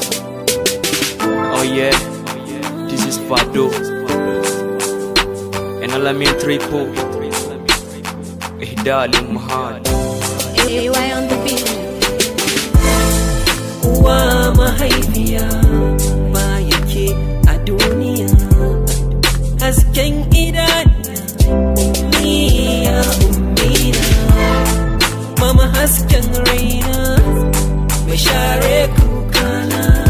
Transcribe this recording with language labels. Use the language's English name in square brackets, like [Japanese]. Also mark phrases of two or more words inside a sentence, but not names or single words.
[English] Oh yeah, this is Fado. And Alamin Triple. Ihdal Ummahat. A Y on the beat. [Hausa] Uwa mahaifiya, ba yake a duniya. Hasken idaniya, ummiya, ummina. Mama hasken raina, mai share kukana.